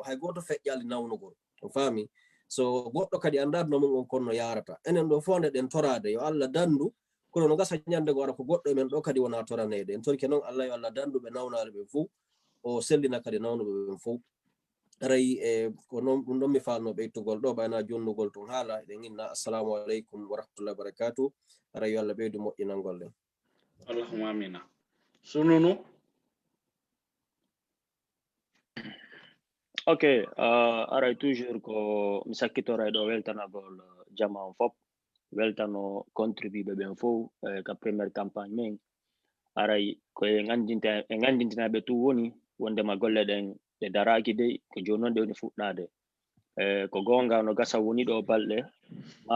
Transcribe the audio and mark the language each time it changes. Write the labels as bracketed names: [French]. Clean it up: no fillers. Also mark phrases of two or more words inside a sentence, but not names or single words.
[Fula] hay goto feƴƴali nawnugol on faami so goɗɗo kadi andarno mum on konno yarata enen ɗo fof nde ɗen torade yo Allah dandu kono no gasa ñande go ara ko goɗɗo men ɗo kadi wona toranede en torke noon Allah yo Allah dandu ɓe nawnare ɓe fof o sellina kadi nawnuɓe ɓen fof aray e ko noon ɗum ɗon mi falno ɓeytugol ɗo ɓayna jonnugol tun haala eɗen inna [Arabic] السلام عليكم ورحمة الله وبركاته [Fula] aray yo Allah ɓeydu moƴƴinalngol ɗen [Arabic] اللهم آمين سنونو [Fula] ok aray toujours ko mi sakkitora ɗo weltanagol jama on fop weltano contribuɓe ɓen fof ka [French] premiére campagne [Fula] men aray ko en andintinaɓe tu woni wondema golle ɗen ɗe daraki dey ko joni noon ɗe woni fuɗɗade ko gonga no gasa woni ɗo balɗe ma